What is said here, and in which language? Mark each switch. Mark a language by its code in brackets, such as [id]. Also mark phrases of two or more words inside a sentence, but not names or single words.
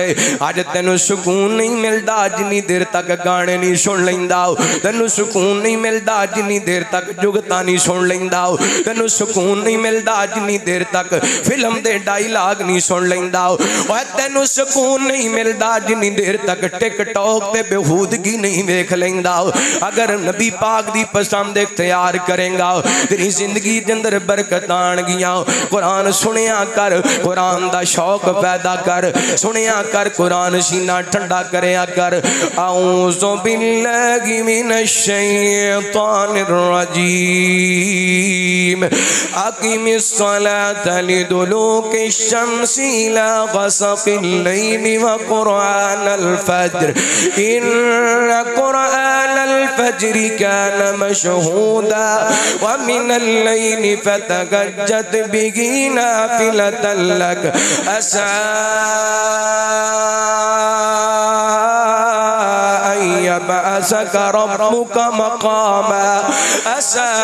[pa] اج تینوں سکون نہیں ملتا جنی دیر تک گانے نہیں سن لیندا، تینوں سکون نہیں ملتا جنی دیر تک جگتا نہیں سن لیندا، تینوں سکون نہیں ملتا جنی دیر تک فلم دے ڈائیلاگ نہیں سن لیندا، اور تینوں سکون نہیں ملتا جنی دیر تک ٹک ٹاک تے بیہودگی نہیں ویکھ لیندا. اگر نبی پاک دی پسند اختیار کریں گا تیری زندگی کے اندر برکت آن گیاں. قرآن سنیا کر، قرآن دا شوق پیدا کر، سنیا کر، قرآن سینہ ٹھنڈا کریا کر. [ar] أعوذ بالله من الشيطان الرجيم. أقم الصلاة لدلوك الشمس إلى غسق الليل وقرآن الفجر إن قرآن الفجر كان مشهودا ومن الليل فتهجد به نافلة لك عسى يبعثك ربك مقاما عسى